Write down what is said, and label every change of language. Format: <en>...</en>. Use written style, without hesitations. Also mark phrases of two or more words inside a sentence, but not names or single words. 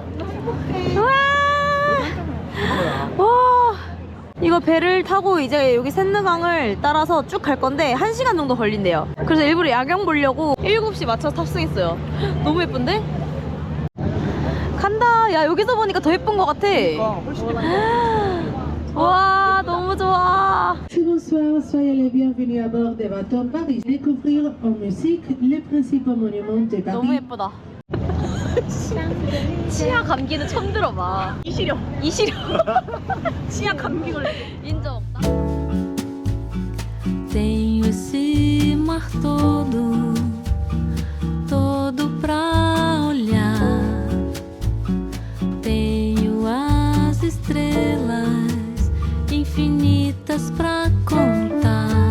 <ko>와, 이거 배를 타고 이제 여기 샌느강을 따라서 쭉 갈 건데 1시간 정도 걸린대요. 그래서 일부러 야경 보려고 7시 맞춰서 탑승했어요. 너무 예쁜데? 간다. 야, 여기서 보니까 더 예쁜 것 같아. 와, 너무 좋아.</ko> <fr>Bonsoir, soyez les bienvenus à bord des bateaux Paris. Découvrir en musique les principaux monuments de</fr> <ko>너무</ko> <fr>Paris.</fr> <ko>예쁘다. 치아 감기는 처음 들어봐. 이시령. 치아 감기 걸려. 인정.</ko> <pt>Tenho esse mar todo, todo pra olhar. Tenho as estrelas infinitas pra contar.</pt>